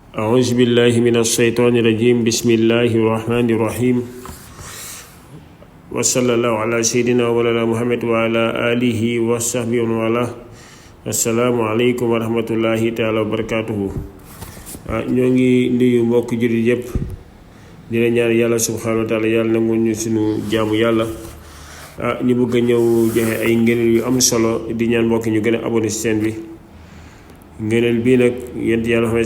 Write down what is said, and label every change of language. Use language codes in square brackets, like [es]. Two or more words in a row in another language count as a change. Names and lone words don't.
[ar] أعوذ بالله من الشيطان الرجيم بسم الله الرحمن الرحيم وصلى الله على سيدنا ومولانا محمد وعلى آله وصحبه ومن والاه السلام عليكم ورحمة الله تعالى وبركاته [wo] ñoo ngi nuyu mbokk jullit yépp di la ñaan yàlla [ar] سبحانه وتعالى [wo] yàlla nangu ñu sunu jaamu yàlla ñu bëgg ñëw joxe ay ngëneel yu am solo di ñaan mbokk ñu gën a abonné ci chaîne bi ngëneel bii nag yent yàlla Muhammad